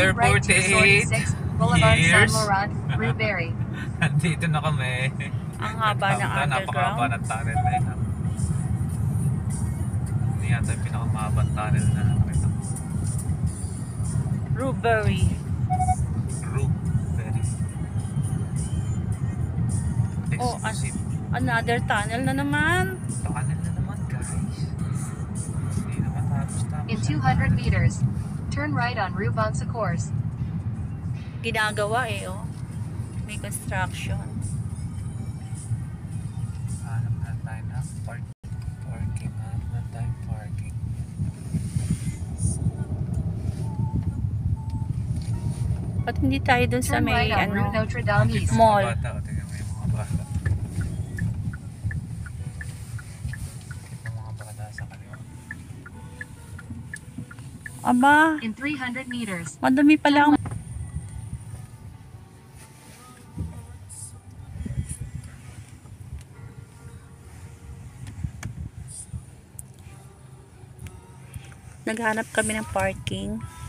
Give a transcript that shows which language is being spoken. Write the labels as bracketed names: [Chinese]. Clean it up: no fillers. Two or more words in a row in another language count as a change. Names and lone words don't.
[English] Exit right to 48 46 Boulevard San years. Laurent, Rubery. [Filipino] Nandito na kami. ang haba ng Napakahaba underground. ng tunnel na yun. ah. Hindi yata yung pinakamahabang tunnel na nakita ko. Rubery. [English] Very Oh, exclusive. Another tunnel [Filipino] na naman. Tunnel na naman guys. Hindi naman tapos. [English] In 200 meters, turn right on Rue Bonsecours. [Filipino] Ginagawa eh oh. May construction. Hanap na tayo na parking. Hanap na tayo parking. Ba't hindi tayo dun sa [English] Turn [Filipino] may [English] right on Rue [Filipino] ano? [English] Notre Dame [Filipino] Tingnan [English] East. [Filipino] mo [English] Mall. [Filipino] mga bata. O, tingnan mo yung mga bata. Tingnan mo mga bata sa kaliwa. Aba, [English] In 300 meters, [Filipino] madumi pala ang... Naghanap kami ng parking.